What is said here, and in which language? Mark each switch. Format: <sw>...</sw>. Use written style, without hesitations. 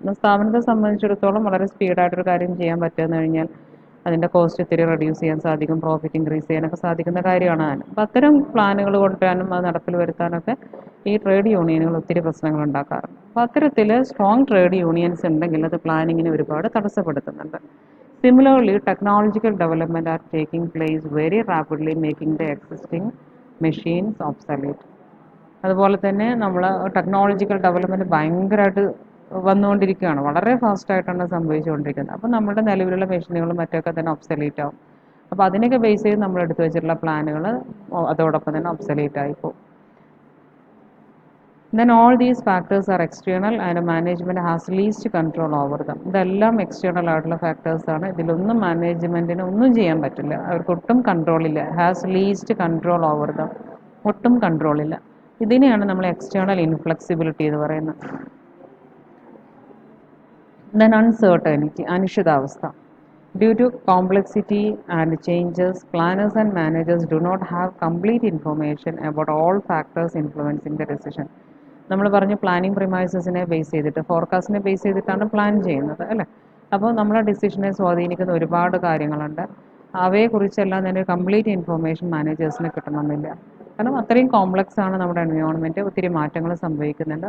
<ml>എന്നാൽ സ്ഥാപനത്തെ സംബന്ധിച്ചിടത്തോളം വളരെ സ്പീഡായിട്ടൊരു കാര്യം ചെയ്യാൻ പറ്റുമെന്ന് കഴിഞ്ഞാൽ അതിൻ്റെ കോസ്റ്റ് ഇത്തിരി റെഡ്യൂസ് ചെയ്യാൻ സാധിക്കും, പ്രോഫിറ്റ് ഇൻക്രീസ് ചെയ്യാനൊക്കെ സാധിക്കുന്ന കാര്യമാണ് അതിന്. അപ്പോൾ അത്തരം പ്ലാനുകൾ കൊണ്ടുവരാനും അത് നടപ്പിൽ വരുത്താനൊക്കെ ഈ ട്രേഡ് യൂണിയനുകൾ ഒത്തിരി പ്രശ്നങ്ങൾ ഉണ്ടാക്കാറുണ്ട്. അപ്പോൾ അത്തരത്തിൽ സ്ട്രോങ് ട്രേഡ് യൂണിയൻസ് ഉണ്ടെങ്കിൽ അത് പ്ലാനിങ്ങിനെ ഒരുപാട് തടസ്സപ്പെടുത്തുന്നുണ്ട്.</ml> <en>Similarly, technological development are taking place very rapidly, making the existing machines obsolete.</en> <ml>അതുപോലെ തന്നെ നമ്മൾ ടെക്നോളജിക്കൽ ഡെവലപ്മെൻറ്റ് ഭയങ്കരമായിട്ട് വന്നുകൊണ്ടിരിക്കുകയാണ്, വളരെ ഫാസ്റ്റായിട്ടാണ് സംഭവിച്ചുകൊണ്ടിരിക്കുന്നത്. അപ്പോൾ നമ്മുടെ നിലവിലുള്ള മെഷീനുകളും മറ്റൊക്കെ തന്നെ ഒബ്സലീറ്റ് ആവും. അപ്പോൾ അതിനൊക്കെ ബേസ് ചെയ്ത് നമ്മൾ എടുത്തു വെച്ചിട്ടുള്ള പ്ലാനുകൾ അതോടൊപ്പം തന്നെ ഒബ്സലീറ്റ് ആയി പോകും.</ml> <en>Then all these factors are external and management has least control over them.</en> <ml>ഇതെല്ലാം എക്സ്റ്റേണൽ ആയിട്ടുള്ള ഫാക്ടേഴ്സ് ആണ്. ഇതിലൊന്നും മാനേജ്മെൻറ്റിന് ഒന്നും ചെയ്യാൻ പറ്റില്ല, അവർക്ക് ഒട്ടും കൺട്രോളില്ല.</ml> <en>has least control over them,</en> <ml>ഒട്ടും കൺട്രോളില്ല. ഇതിനെയാണ് നമ്മൾ എക്സ്റ്റേണൽ ഇൻഫ്ലെക്സിബിലിറ്റി എന്ന് പറയുന്നത്.</ml> <en>Then uncertainty, അനിശ്ചിതാവസ്ഥ. Due to complexity and changes, planners and managers do not have complete information about all factors influencing the decision.</en> <ml>നമ്മൾ പറഞ്ഞു പ്ലാനിങ് പ്രിമൈസസിനെ ബേസ് ചെയ്തിട്ട്, ഫോർകാസ്റ്റിനെ ബേസ് ചെയ്തിട്ടാണ് പ്ലാൻ ചെയ്യുന്നത് അല്ലേ. അപ്പോൾ നമ്മളെ ഡിസിഷനെ സ്വാധീനിക്കുന്ന ഒരുപാട് കാര്യങ്ങളുണ്ട്. അവയെക്കുറിച്ചെല്ലാം തന്നെ കംപ്ലീറ്റ് ഇൻഫോർമേഷൻ മാനേജേഴ്സിന് കിട്ടണമെന്നില്ല. കാരണം അത്രയും കോംപ്ലക്സ് ആണ് നമ്മുടെ എൻവയോൺമെൻറ്റ്, ഒത്തിരി മാറ്റങ്ങൾ സംഭവിക്കുന്നുണ്ട്.</ml>